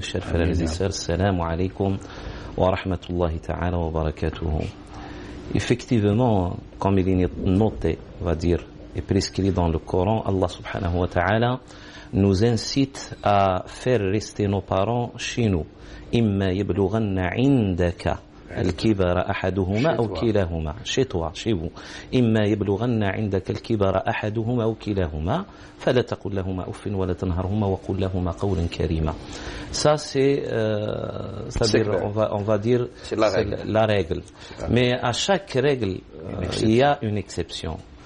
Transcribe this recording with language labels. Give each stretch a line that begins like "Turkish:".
French: Chers frères et sœurs,
Arabic: assalamu alaykum wa rahmatullahi ta'ala wa barakatuhu.
French: Effectivement, comme il est noté, on va dire, et prescrit dans le Coran, Allah subhanahu wa ta'ala nous incite à faire rester nos parents chez nous.
Arabic: إما يبلغن عندك الكبر أحدهما أو كلاهما
French: chez toi, chez vous.
Arabic: إما يبلغن عندك الكبر أحدهما أو كلاهما فلا تقل لهما أف ولا تنهرهما وقل لهما قولا كريما.
French: Ça c'est-à-dire on va dire c'est la règle. Mais à chaque règle il y a une exception.